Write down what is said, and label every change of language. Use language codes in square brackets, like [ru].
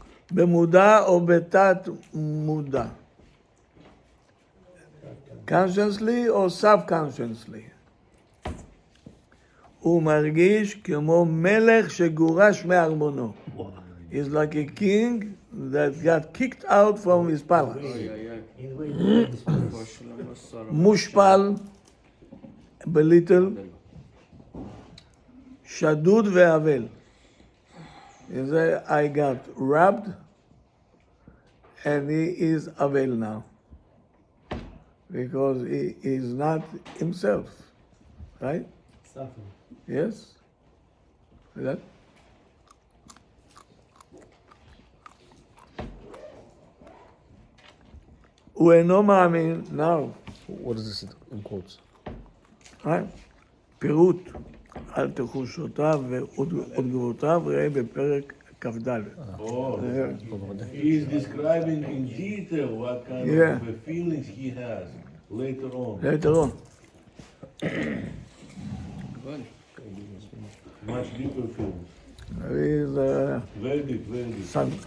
[he] במודע או בתת מודע. [en] consciously or subconsciously. [he] הוא מרגיש כמו מלך שגורש מארמונו. [en] He's like a king that got kicked out from his palace. [he] מושפל, [en] belittle, [he] שדוד ואבל. [en] I got robbed and he is אבל now. Because he is not himself. Right? Suffering. Yes? That? [he] הוא אינו מאמין, now, [en] What is this in quotes? right? [he] פירוט על תחושותיו ותגובותיו, ראה בפרק כ"ד. [en] Oh, he's describing in detail what kind of feelings he has later on. Later on. Good. Much deeper feelings. He's a Very deep, very deep.